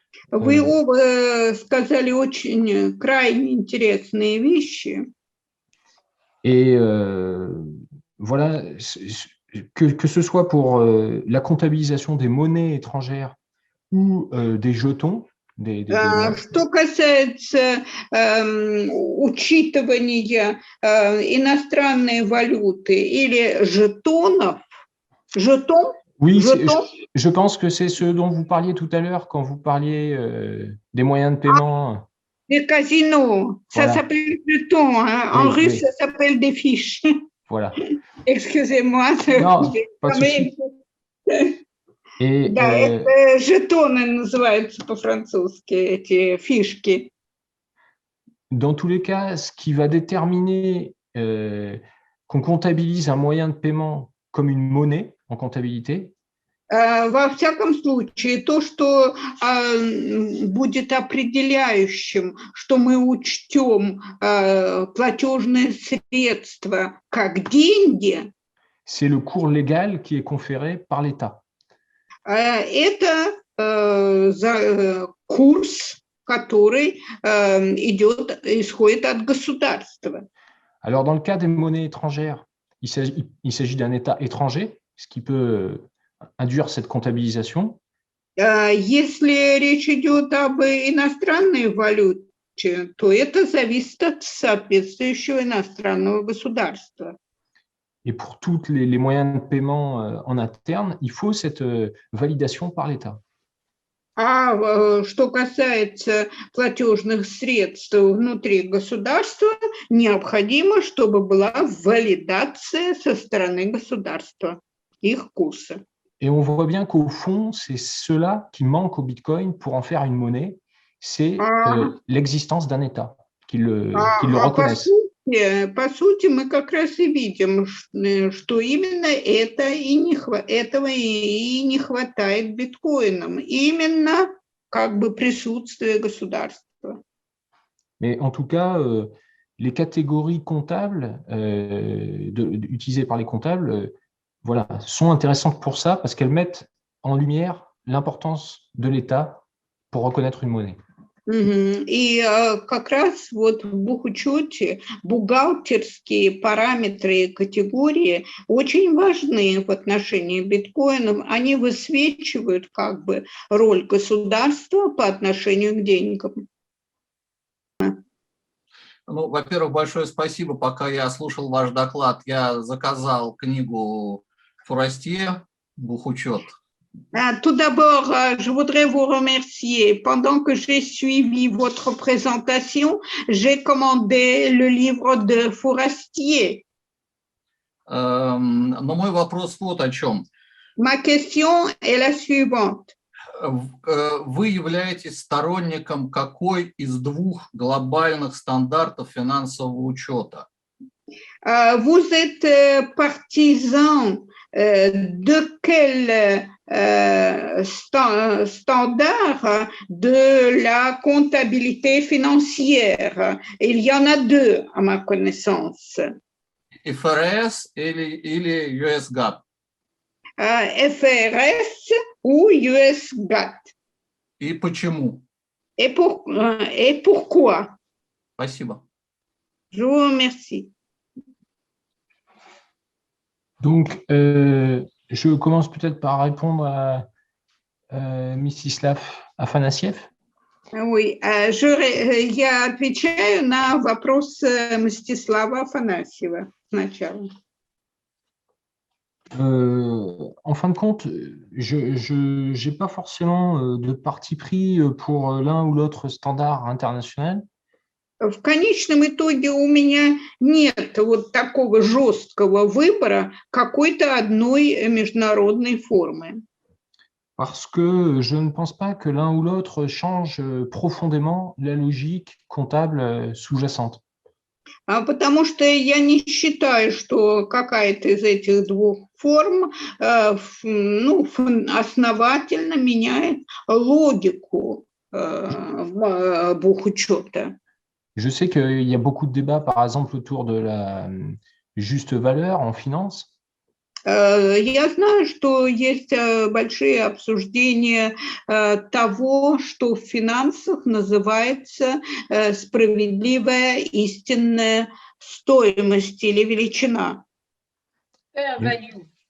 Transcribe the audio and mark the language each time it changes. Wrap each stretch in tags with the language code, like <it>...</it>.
<ru>Вы оба сказали очень крайне интересные вещи.</ru> <fr>Et voilà, que ce soit pour la comptabilisation des monnaies étrangères ou des jetons.</fr> <ru>Что касается учитывания иностранной валюты или жетонов,</ru> <fr>oui, je pense que c'est ce dont vous parliez tout à l'heure quand vous parliez des moyens de paiement. Des casinos, ça s'appelle jetons, hein. En russe, ça s'appelle des fiches. Voilà. Excusez-moi. Non, pas de souci.</fr> <ru>Да, это жетоны называются по-французски, эти фишки.</ru> <fr>Dans tous les cas, ce qui va déterminer qu'on comptabilise un moyen de paiement comme une monnaie en comptabilité.</fr> <ru>Во всяком случае, то, что будет определяющим, что мы учтем платежные средства как деньги,</ru> <fr>c'est le cours légal qui est conféré par l'État.</fr> <ru>Это курс, который исходит от государства.</ru> <fr>Alors, dans le cas des monnaies étrangères, il s'agit d'un État étranger, ce qui peut induire cette comptabilisation.</fr> <ru>Если речь идет об иностранной валюте, то это зависит от соответствующего иностранного государства.</ru> <fr>Et pour tous les moyens de paiement en interne, il faut cette validation par l'État.</fr> <ru>А что касается платежных средств внутри государства, необходимо, чтобы была валидация со стороны государства, их курса.</ru> <fr>Et on voit bien qu'au fond, c'est cela qui manque au Bitcoin pour en faire une monnaie, c'est l'existence d'un État qu'ils le</fr> <ru>По</ru> <fr>reconnaissent.</fr> <ru>по сути, мы как раз и видим, что именно этого и не хватает биткоинам. Именно как бы присутствие государства.</ru> <fr>Mais en tout cas, les catégories comptables utilisées par les comptables voilà, sont intéressantes pour ça parce qu'elles mettent en lumière l'importance de l'État pour reconnaître une monnaie.</fr> <ru>И как раз вот в бухучете бухгалтерские параметры и категории очень важны в отношении биткоинов. Они высвечивают как бы роль государства по отношению к деньгам. Ну, во-первых, большое спасибо. Пока я слушал ваш доклад, я заказал книгу Фурастье «Бухучет».</ru> <fr>Tout d'abord, je voudrais vous remercier. Pendant que j'ai suivi votre présentation, j'ai commandé le livre de Fourastier.</fr> <ru>Но мой вопрос вот о чем.</ru> <fr>Ma question est la suivante.</fr> <ru>Вы являетесь сторонником какой из двух глобальных стандартов финансового учета?</ru> <fr>Vous êtes partisan de quel standard de la comptabilité financière? Il y en a deux, à ma connaissance.</fr> <ru>ФРС или US GAAP?</ru> <fr>FRS ou US GAAP.</fr> <ru>И почему?</ru> <fr>Et pourquoi?</fr> <ru>Спасибо.</ru> <fr>Je vous remercie. Donc, je commence peut-être par répondre à Mstislav Афанасьев.</fr> <ru>Oui, я отвечаю на вопрос Мстислава Афанасьева сначала.</ru> <fr>En fin de compte, je n'ai pas forcément de parti pris pour l'un ou l'autre standard international.</fr> <ru>В конечном итоге у меня нет вот такого жесткого выбора какой-то одной международной формы.</ru> <fr>Parce que je ne pense pas que l'un ou l'autre change profondément la logique comptable sous-jacente.</fr> <ru>Потому что я не считаю, что какая-то из этих двух форм основательно меняет логику бухучета.</ru> <fr>Je sais qu'il y a beaucoup de débats, par exemple, autour de la juste valeur en finance.</fr> <ru>Я знаю, что есть большие обсуждения того, что в финансах называется справедливая истинная стоимость или величина.</ru> <en>Fair value.</en>